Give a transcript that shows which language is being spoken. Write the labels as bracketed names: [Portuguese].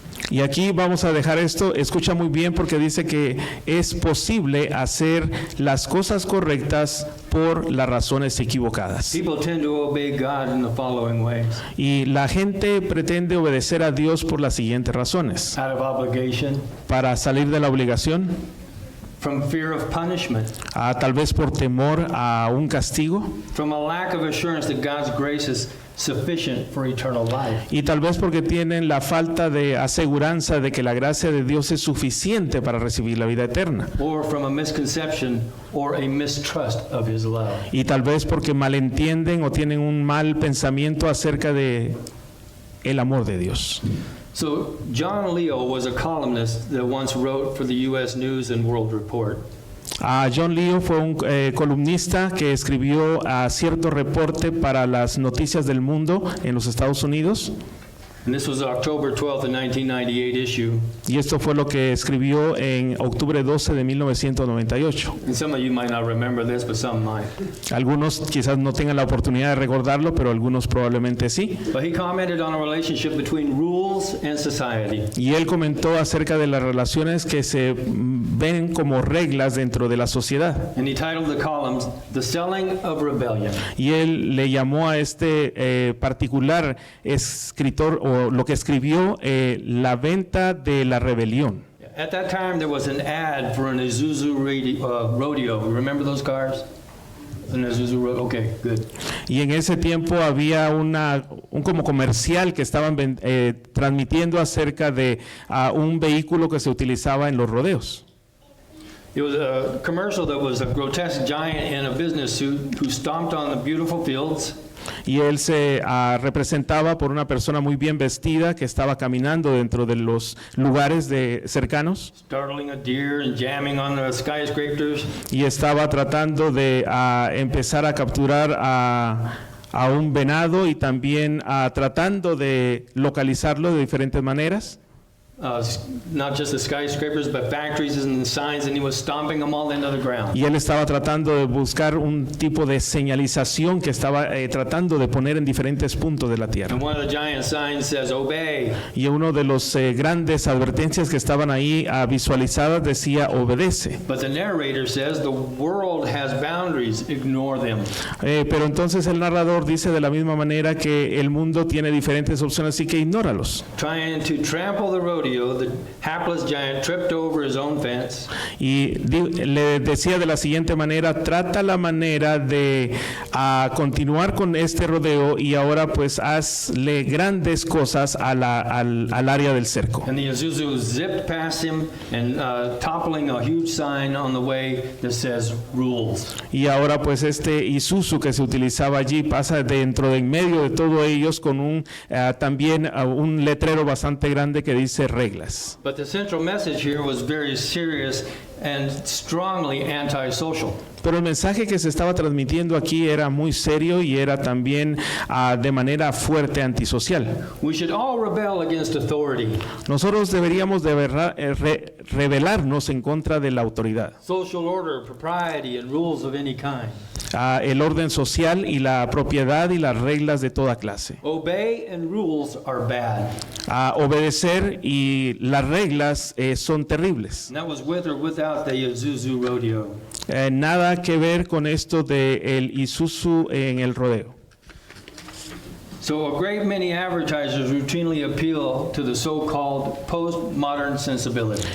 [Spanish] Y aquí vamos a dejar esto, escucha muy bien porque dice que es posible hacer las cosas correctas por las razones equivocadas. [English] People tend to obey God in the following ways. [Spanish] Y la gente pretende obedecer a Dios por las siguientes razones. [English] Out of obligation. [Spanish] Para salir de la obligación. [English] From fear of punishment. [Spanish] Tal vez por temor a un castigo. [English] From a lack of assurance that God's grace is sufficient for eternal life. [Spanish] Y tal vez porque tienen la falta de aseguranza de que la gracia de Dios es suficiente para recibir la vida eterna. [English] Or from a misconception or a mistrust of his love. [Spanish] Y tal vez porque malentienden o tienen un mal pensamiento acerca de el amor de Dios. [English] So John Leo was a columnist that once wrote for the U.S. News and World Report. [Spanish] John Leo fue un columnista que escribió cierto reporte para las noticias del mundo en los Estados Unidos. [English] And this was October 12th, 1998 issue. [Spanish] Y esto fue lo que escribió en octubre 12 de 1998. [English] And some of you might not remember this, but some might. [Spanish] Algunos quizás no tengan la oportunidad de recordarlo, pero algunos probablemente sí. [English] But he commented on a relationship between rules and society. [Spanish] Y él comentó acerca de las relaciones que se ven como reglas dentro de la sociedad. [English] And he titled the columns "The Selling of Rebellion." [Spanish] Y él le llamó a este particular escritor o lo que escribió la venta de la rebelión. [English] At that time there was an ad for an Isuzu rodeo. Remember those cars? An Isuzu rodeo. Okay, good. [Spanish] Y en ese tiempo había un como comercial que estaban transmitiendo acerca de un vehículo que se utilizaba en los rodeos. [English] It was a commercial that was a grotesque giant in a business suit who stomped on the beautiful fields. [Spanish] Y él se representaba por una persona muy bien vestida que estaba caminando dentro de los lugares cercanos. [English] Startling a deer and jamming on the skyscrapers. [Spanish] Y estaba tratando de empezar a capturar a un venado y también tratando de localizarlo de diferentes maneras. [English] Not just the skyscrapers, but factories and signs, and he was stomping them all into the ground. [Spanish] Y él estaba tratando de buscar un tipo de señalización que estaba tratando de poner en diferentes puntos de la tierra. [English] And one of the giant signs says, "Obey." [Spanish] Y uno de los grandes advertencias que estaban ahí visualizadas decía, obedece. [English] But the narrator says, "The world has boundaries, ignore them." [Spanish] Pero entonces el narrador dice de la misma manera que el mundo tiene diferentes opciones, así que ignóralos. [English] Trying to trample the rodeo rodeo, the hapless giant tripped over his own fence. [Spanish] Y le decía de la siguiente manera, trata la manera de continuar con este rodeo y ahora pues hazle grandes cosas al área del cerco. [English] And the Isuzu zipped past him and toppling a huge sign on the way that says rules. [Spanish] Y ahora pues este Isuzu que se utilizaba allí pasa dentro de en medio de todos ellos con también un letrero bastante grande que dice reglas. [English] But the central message here was very serious and strongly antisocial. [Spanish] Pero el mensaje que se estaba transmitiendo aquí era muy serio y era también de manera fuerte antisocial. [English] We should all rebel against authority. [Spanish] Nosotros deberíamos rebelarnos en contra de la autoridad. [English] Social order, propriety, and rules of any kind. [Spanish] El orden social y la propiedad y las reglas de toda clase. [English] Obey and rules are bad. [Spanish] Obedecer y las reglas son terribles. [English] And that was with or without the Isuzu rodeo. [Spanish] Nada que ver con esto de el Isuzu en el rodeo. [English] So a great many advertisers routinely appeal to the so-called postmodern sensibility.